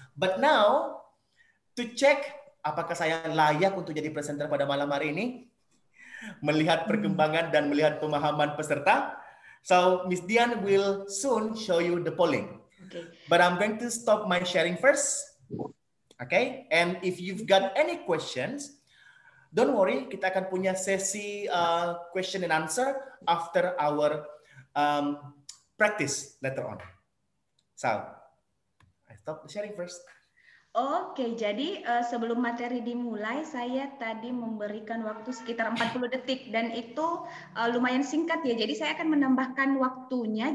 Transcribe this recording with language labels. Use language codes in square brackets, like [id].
[en] But now, to check [id] apakah saya layak untuk jadi presenter pada malam hari ini, melihat perkembangan dan melihat pemahaman peserta. [en] So, Miss Dian will soon show you the polling. Okay. But I'm going to stop my sharing first. Okay? And if you've got any questions, don't worry, [id] kita akan punya sesi [en] question and answer after our practice later on. So, I stop the sharing first. [id] Oke, jadi sebelum materi dimulai, saya tadi memberikan waktu sekitar 40 detik dan itu lumayan singkat ya. Jadi saya akan menambahkan waktunya.